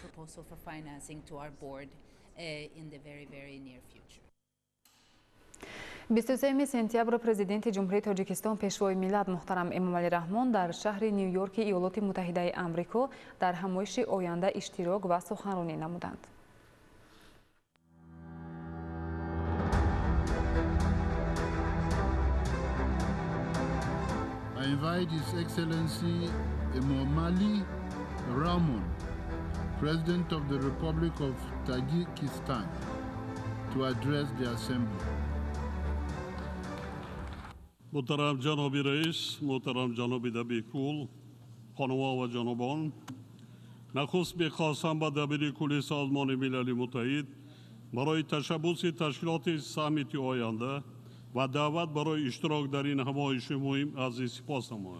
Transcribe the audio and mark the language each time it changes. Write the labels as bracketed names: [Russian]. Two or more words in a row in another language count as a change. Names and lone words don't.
[Tajik] 23 сентябр президенти ҷумҳурии Тоҷикистон пешвои миллат муҳтарам Эмомалӣ Раҳмон дар шаҳри Нью-Йорки Иёлоти Муттаҳидаи Амрико дар ҳамоиши оянда иштирок ва суханронӣ намуданд. [English] I invite His Excellency Emomali Rahmon, President of the Republic of Tajikistan, to address the Assembly. [Persian] محترم جناب رئیس، محترم جناب دبیرکل، خانم‌ها و جنابان، نخست می‌خواستم به دبیر کل سازمان ملل متحد برای تشبث تشکیلات سامیت آینده و دعوت برای اشتراک در این همایش مهم از سپاس نمایم.